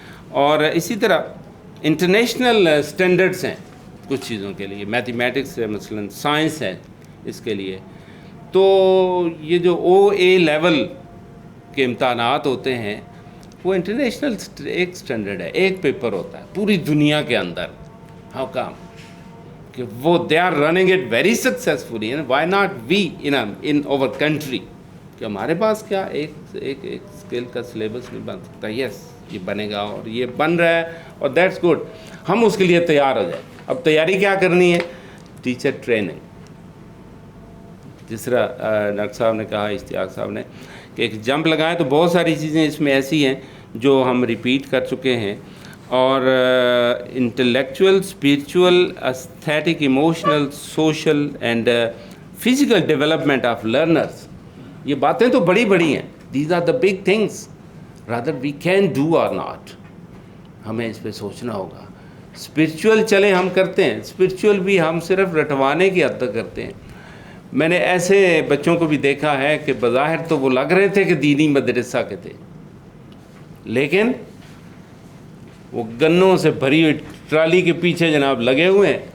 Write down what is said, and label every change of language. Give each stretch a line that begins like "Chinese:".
Urdu: اور اسی طرح انٹرنیشنل اسٹینڈرڈس ہیں کچھ چیزوں کے لیے, میتھمیٹکس ہے مثلاً, سائنس ہے اس کے لیے. تو یہ جو OA لیول کے امتحانات ہوتے ہیں وہ انٹرنیشنل ایک اسٹینڈرڈ ہے, ایک پیپر ہوتا ہے پوری دنیا کے اندر.
English: How come کہ وہ they are running it very successfully. Why not we in our country,
Urdu: کہ ہمارے پاس کیا ایک اسکل کا سلیبس نہیں بن سکتا. یس یہ بنے گا اور یہ بن رہا ہے اور
English: that's good,
Urdu: ہم اس کے لیے تیار ہو جائیں. اب تیاری کیا کرنی ہے؟ Teacher training. جس طرح ڈاکٹر صاحب نے کہا, اشتیاق صاحب نے, کہ ایک جمپ لگائیں, تو بہت ساری چیزیں اس میں ایسی ہیں جو ہم ریپیٹ کر چکے ہیں.
English: اور intellectual, spiritual, aesthetic, emotional, social and physical development of learners,
Urdu: یہ باتیں تو بڑی بڑی ہیں.
English: These are the big things rather we can do or not.
Urdu: ہمیں اس پہ سوچنا ہوگا. اسپریچول چلے ہم کرتے ہیں, اسپریچول بھی ہم صرف رٹوانے کی حد تک کرتے ہیں. میں نے ایسے بچوں کو بھی دیکھا ہے کہ بظاہر تو وہ لگ رہے تھے کہ دینی مدرسہ کے تھے, لیکن وہ گنوں سے بھری ہوئی ٹرالی کے پیچھے جناب لگے ہوئے ہیں.